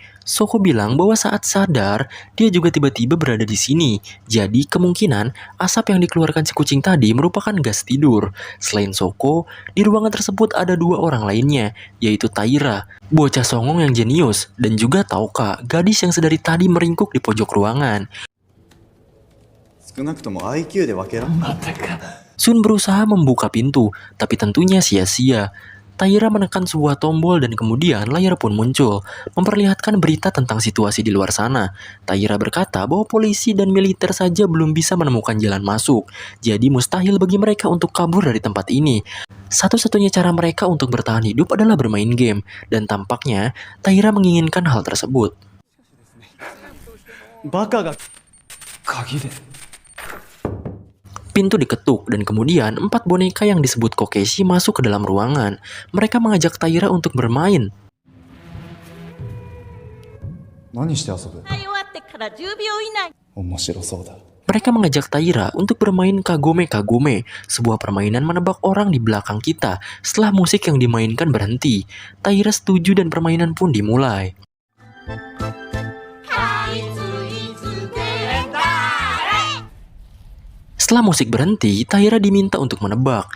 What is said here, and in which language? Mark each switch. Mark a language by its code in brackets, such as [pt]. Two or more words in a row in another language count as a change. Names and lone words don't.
[id] Soko bilang bahwa saat sadar, dia juga tiba-tiba berada di sini. Jadi kemungkinan asap yang dikeluarkan si kucing tadi merupakan gas tidur. Selain Soko, di ruangan tersebut ada 2 orang lainnya, yaitu Taira, bocah songong yang jenius, dan juga Taoka, gadis yang sedari tadi meringkuk di pojok ruangan. [ja] 少なくとも IQ で分けらん [id] Sun berusaha membuka pintu, tapi tentunya sia-sia. Taira menekan sebuah tombol dan kemudian layar pun muncul, memperlihatkan berita tentang situasi di luar sana. Taira berkata bahwa polisi dan militer saja belum bisa menemukan jalan masuk, jadi mustahil bagi mereka untuk kabur dari tempat ini. Satu-satunya cara mereka untuk bertahan hidup adalah bermain game, dan tampaknya Taira menginginkan hal tersebut. [ja] バカが鍵で [id] Pintu diketuk dan kemudian 4 boneka yang disebut Kokeshi masuk ke dalam ruangan. Mereka mengajak Taira untuk bermain. [ja] 何して遊ぶ終わってから10秒以内面白そうだ [id] Mereka mengajak Taira untuk bermain Kagome-Kagome, sebuah permainan menebak orang di belakang kita setelah musik yang dimainkan berhenti. Taira setuju dan permainan pun dimulai. Setelah musik berhenti, Taira diminta untuk menebak.